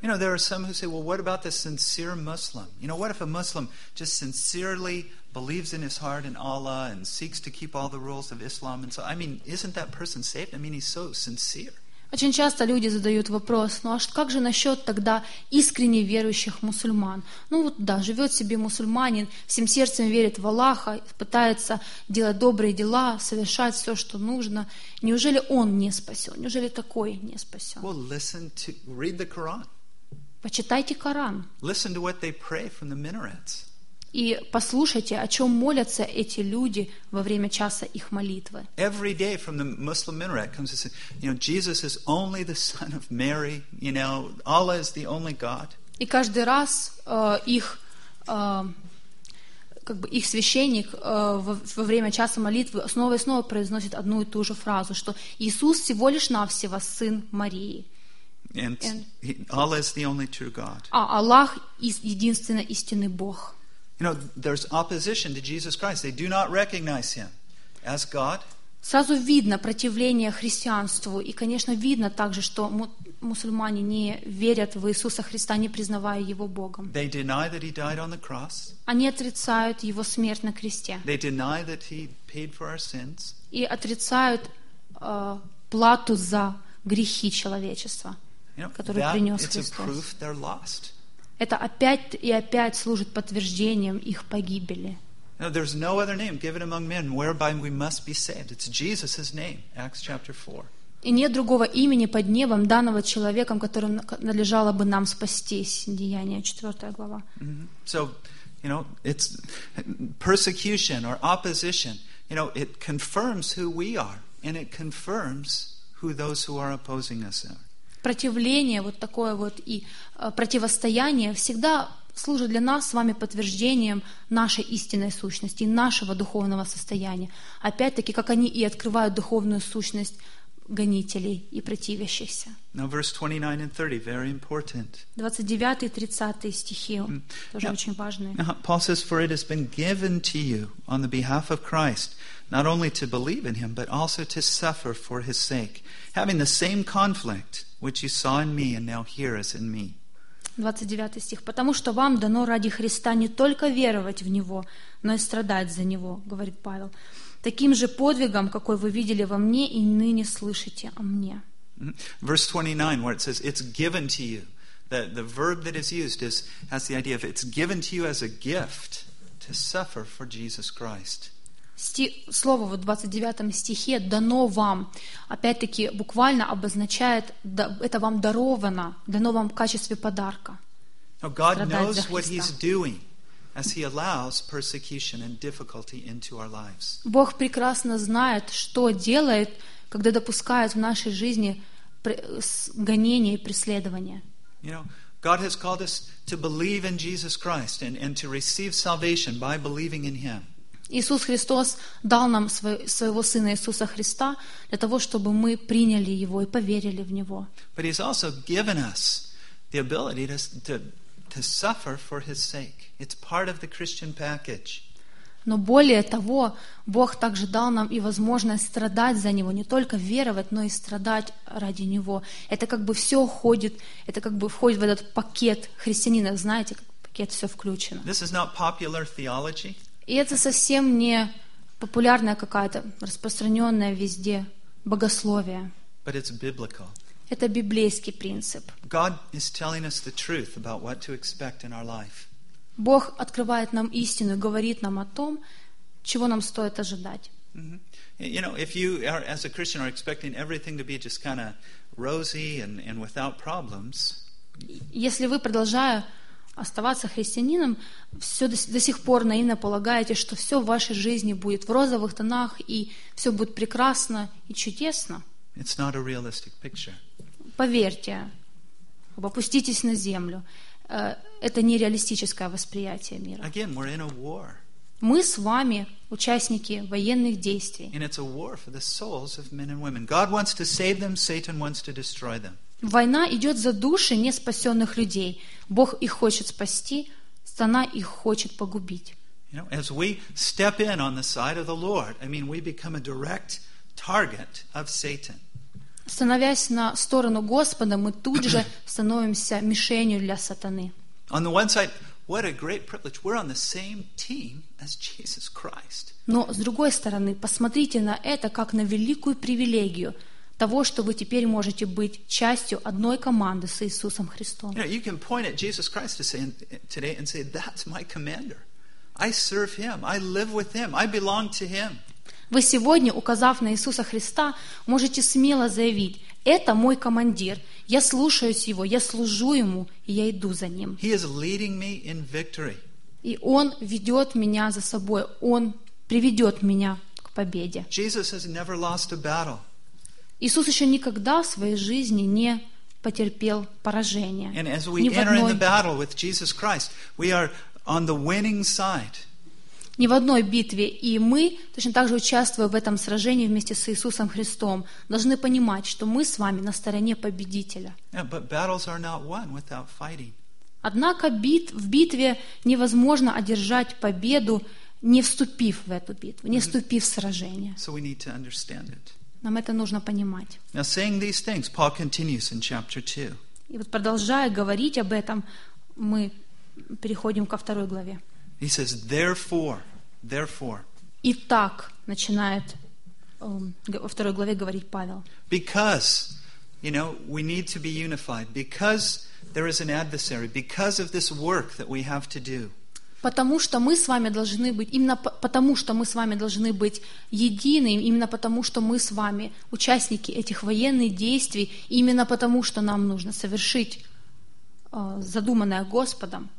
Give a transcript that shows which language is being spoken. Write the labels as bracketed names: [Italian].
[English] You know, there are some who say, well, what about the sincere Muslim? You know, what if a Muslim just sincerely believes in his heart in Allah and seeks to keep all the rules of Islam? And so, I mean, isn't that person saved? I mean, he's so sincere. [Russian] Очень часто люди задают вопрос, ну а как же насчет тогда искренне верующих мусульман? Ну вот да, живет себе мусульманин, всем сердцем верит в Аллаха, пытается делать добрые дела, совершать все, что нужно. Неужели он не спасен? Неужели такой не спасен? [English] Well, listen to, read the Quran. [Russian] Почитайте Коран. [English] Listen to what they pray from the minarets. [Russian] И послушайте, о чем молятся эти люди во время часа их молитвы. [English] Every day from the Muslim minaret comes this, you know, Jesus is only the son of Mary, you know, Allah is the only God. [Russian] И каждый раз их как бы их священник во время часа молитвы снова и снова произносит одну и ту же фразу, что Иисус всего лишь навсего сын Марии. [English] And Allah is the only true God. [Russian] А Аллах единственно истинный Бог. [English] You know, there's opposition to Jesus Christ. They do not recognize him as God. [Russian] Сразу видно противление христианству, и, конечно, видно также, что мусульмане не верят в Иисуса Христа, не признавая его Богом. [English] They deny that he died on the cross. [Russian] Они отрицают его смерть на кресте. [English] They deny that he paid for our sins. [Russian] И отрицают плату за грехи человечества, которую принес Христос. [English] It's a proof they're lost. [Russian] Это опять и опять служит подтверждением их погибели. [English] There's no other name given among men whereby we must be saved. It's Jesus' name, Acts chapter 4. [Russian] И нет другого имени под небом, данного человеком, которым надлежало бы нам спастись. Деяния 4 глава. [English] So, you know, it's persecution or opposition. You know, it confirms who we are, and it confirms who those who are opposing us are. [Russian] Противление, вот такое вот и противостояние всегда служит для нас с вами подтверждением нашей истинной сущности, нашего духовного состояния. Опять-таки, как они и открывают духовную сущность гонителей и противящихся. [English] Now, verse 29 and 30, very important. [Russian] 29 и 30 стихи тоже очень важные. [English] Paul says, for it has been given to you on the behalf of Christ not only to believe in him, but also to suffer for his sake, having the same conflict which you saw in me and now hear as in me. [Russian] 29 стих. «Потому что вам дано ради Христа не только веровать в Него, но и страдать за Него», говорит Павел. «Таким же подвигом, какой вы видели во мне и ныне слышите о мне». [English] Verse 29, where it says, it's given to you. The verb that is used is, has the idea of it's given to you as a gift to suffer for Jesus Christ. [Russian] Слово в 29 стихе «дано вам» опять-таки буквально обозначает «это вам даровано», «дано вам в качестве подарка». [English] Now, God knows what he's doing as he allows persecution and difficulty into our lives. [Russian] Бог прекрасно знает, что делает, когда допускает в нашей жизни гонения и преследования. [English] You know, God has called us to believe in Jesus Christ and to receive salvation by believing in him. [Russian] Иисус Христос дал нам своего Сына Иисуса Христа для того, чтобы мы приняли Его и поверили в Него. [English] But He's also given us the ability to suffer for His sake. It's part of the Christian package. [Russian] Но более того, Бог также дал нам и возможность страдать за Него, не только веровать, но и страдать ради Него. Это как бы все входит, это как бы входит в этот пакет христианина, знаете, как пакет все включено. [English] This is not popular theology. [Russian] И это совсем не популярная какая-то распространенная везде богословие. [English] But it's biblical. [Russian] Это библейский принцип. [English] God is telling us the truth about what to expect in our life. [Russian] Бог открывает нам истину и говорит нам о том, чего нам стоит ожидать. Mm-hmm. [English] You know, if you are as a Christian are expecting everything to be just kind of rosy and without problems. [Russian] Если вы продолжая оставаться христианином, все до сих пор наивно полагаете, что все в вашей жизни будет в розовых тонах, и все будет прекрасно и чудесно. [English] It's not a realistic picture. [Russian] Поверьте, опуститесь на землю. Это нереалистическое восприятие мира. [English] Again, we're in a war. [Russian] Мы с вами участники военных действий. [English] And it's a war for the souls of men and women. God wants to save them, Satan wants to destroy them. [Russian] Война идет за души неспасенных людей. Бог их хочет спасти, сатана их хочет погубить. Становясь на сторону Господа, мы тут же становимся мишенью для сатаны. [English] On the one side, what a great privilege. We're on the same team as Jesus Christ. [Russian] Но с другой стороны, посмотрите на это как на великую привилегию. того, что вы теперь можете быть частью одной команды с Иисусом Христом. [English] You know, you can point at Jesus Christ today and say, "That's my commander. I serve Him. I live with Him. I belong to Him." [Russian] Вы сегодня, указав на Иисуса Христа, можете смело заявить: «Это мой командир. Я слушаюсь Его. Я служу Ему. И я иду за Ним». [English] He is leading me in victory. [Russian] И Он ведет меня за собой. Он приведет меня к победе. [English] Jesus has never lost a battle. [Russian] Иисус еще никогда в своей жизни не потерпел поражения. [English] And as we enter in the battle with Jesus Christ, we are on the winning side. [Russian] Ни в одной битве, и мы, точно так же участвуя в этом сражении вместе с Иисусом Христом, должны понимать, что мы с вами на стороне победителя. [English] Yeah, but battles are not won without fighting. [Russian] Однако в битве невозможно одержать победу, не вступив в эту битву, не вступив в сражение. [English] So we need to understand it. [Russian] Нам это нужно понимать. [English] Now, saying these things, Paul continues in chapter 2. [Russian] И вот продолжая говорить об этом, мы переходим ко второй главе. [English] He says, therefore. [Russian] И так начинает во второй главе говорить Павел. [English] Because, you know, we need to be unified. Because there is an adversary. Because of this work that we have to do. [Russian] Потому что мы с вами должны быть именно потому что мы с вами должны быть едины, именно потому что мы с вами участники этих военных действий, именно потому что нам нужно совершить задуманное Господом.